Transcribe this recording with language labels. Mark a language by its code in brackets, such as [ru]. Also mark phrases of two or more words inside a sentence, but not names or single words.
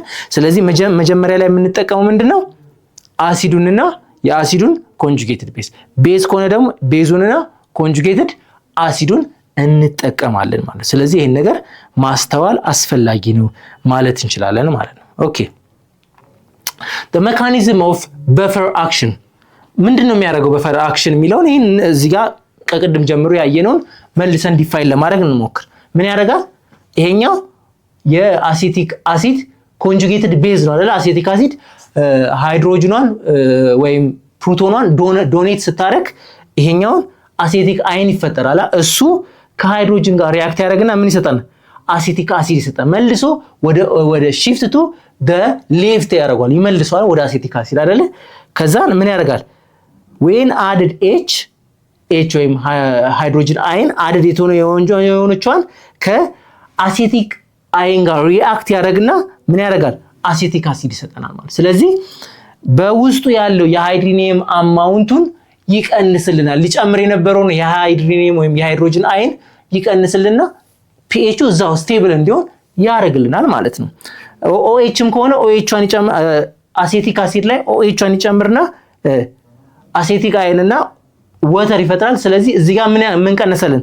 [am] ስለዚህ መጀመሪያ ላይ የምንጠቀመው ምንድነው? አሲዱንና የአሲዱን [en] conjugated base [am] ከሆነ ደግሞ ቤዙንና ኮንጁጌትድ አሲዱን እንጠቀማለን ማለት። ስለዚህ ይሄን ነገር ማስተዋል አስፈላጊ ነው ማለት እንችላለን ማለት ነው። ኦኬ [en] the mechanism of buffer action [am] ምንድነው የሚያደርገው? [en] buffer action [am] የሚለውን ይሄን እዚህ ጋር ከቅድም ጀምሮ ያየነውን መልሰን ዲፋይን ለማድረግ እንሞክር። ምን ያደርጋል? ይሄኛው የአሴቲክ አሲድ [en] conjugated base [am] ነው አይደል? [en] acetic acid [am] ሃይድሮጅኗን ወይም ፕሮቶኗን ዶኔት ስታረግ ይሄኛውን [en] acetic ion [am] ይፈጠራል። እሱ ከሃይድሮጅን ጋር ሪአክት ያደርግና ምን ይሰጣል? [en] acetic acid [am] ይሰጣል። መልሶ ወደ [en] shift to the left [am] ያደርጋል፣ ይመልሰዋል ወደ [en] acetic acid [am] አይደለ? ከዛ ምን ያደርጋል? [en] when added H [am] ወይም [en] hydrogen ion added [am] የሆነችዋን ከአሴቲክ አይን ጋር ሪአክት ያደርግና ምን ያደርጋል? [en] acetic acid [am] ይሰጠናል ማለት። ስለዚህ በውስጡ ያለው የሃይድሮኒየም አማውንቱን ይቀንስልናል። ሊጨምር የነበረውን የሃይድሮኒየም ወይም የሃይድሮጅን አይን ይቀንስልና pH እዛው ስቴብል እንዲሆን ያደርግልናል ማለት ነው። OHም ከሆነ OH-ን ይጨምር [en] acetic acid [am] ላይ OH-ን ይጨምርና አሴቲክ አይንና ወተር ይፈጥራል። ስለዚህ እዚህ ጋር ምን ቀነሰልን?